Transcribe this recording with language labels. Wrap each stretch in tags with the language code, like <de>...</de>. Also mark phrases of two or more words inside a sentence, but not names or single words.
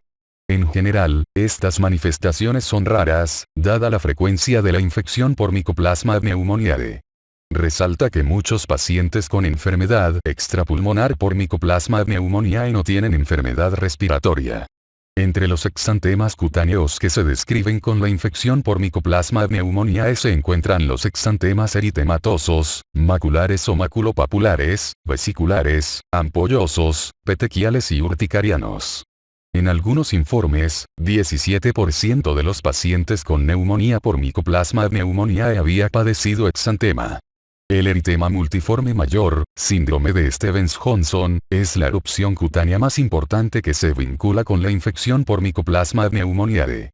<es>En general, estas manifestaciones son raras, dada la frecuencia de la infección por Mycoplasma pneumoniae. Resalta que muchos pacientes con enfermedad extrapulmonar por Mycoplasma pneumoniae no tienen enfermedad respiratoria. Entre los exantemas cutáneos que se describen con la infección por Mycoplasma pneumoniae se encuentran los exantemas eritematosos, maculares o maculopapulares, vesiculares, ampollosos, petequiales y urticarianos. En algunos informes, 17% de los pacientes con neumonía por Mycoplasma pneumoniae había padecido exantema. El eritema multiforme mayor, síndrome de Stevens-Johnson, es la erupción cutánea más importante que se vincula con la infección por Mycoplasma pneumoniae.</es>